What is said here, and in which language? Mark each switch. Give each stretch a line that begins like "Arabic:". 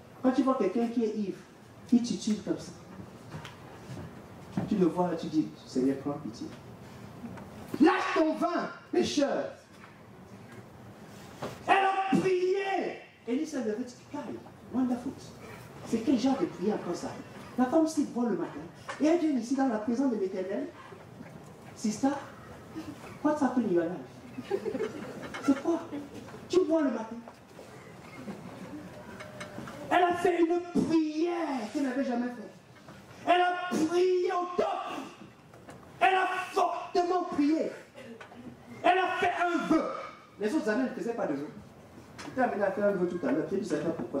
French: Quand tu vois quelqu'un qui est ivre, qui titube comme ça. Tu le vois là, tu dis, Seigneur, prends pitié. Lâche ton vin, pécheur. Elle a prié. Élie s'est levé, dit, calme,
English: wonderful.
French: C'est quel genre de prière comme ça? La femme s'y voit le matin. Et elle vient ici dans la présence de l'Éternel.
English: Sister, what's happening in your life?
French: C'est quoi? Tu bois le matin. Elle a fait une prière qu'elle n'avait jamais faite. Elle a prié au top. Elle a fortement prié. Elle a fait un vœu. Les autres années, elle ne faisaient pas de vœu. Tu t'es amené à faire un vœu tout à l'heure. Tu ne sais pas pourquoi.